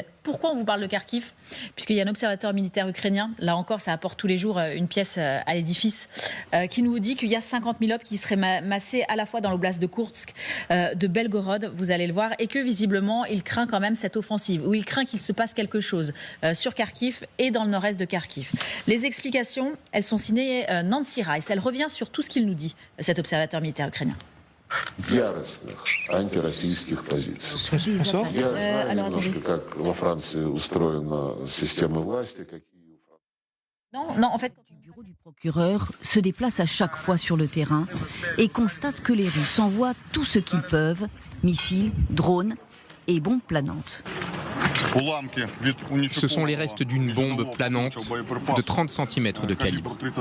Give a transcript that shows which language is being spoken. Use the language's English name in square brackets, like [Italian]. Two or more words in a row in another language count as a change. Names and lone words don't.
[French] Pourquoi on vous parle de Kharkiv ? Puisqu'il y a un observateur militaire ukrainien, là encore ça apporte tous les jours une pièce à l'édifice, qui nous dit qu'il y a 50 000 hommes qui seraient massés à la fois dans l'oblast de Koursk, de Belgorod, vous allez le voir, et que visiblement il craint quand même cette offensive, ou il craint qu'il se passe quelque chose sur Kharkiv et dans le nord-est de Kharkiv. Les explications, elles sont signées Nancy Rice. Elle revient sur tout ce qu'il nous dit, cet observateur militaire ukrainien. [Russian] Яростных антироссийских позиций. Я знаю немножко, как во Франции устроена система власти, какие... [French] Non, en fait... Le bureau du procureur se déplace à chaque fois sur le terrain et constate que les Russes envoient tout ce qu'ils peuvent, missiles, drones et bombes planantes. Ce sont les restes d'une bombe planante de 30 cm de calibre.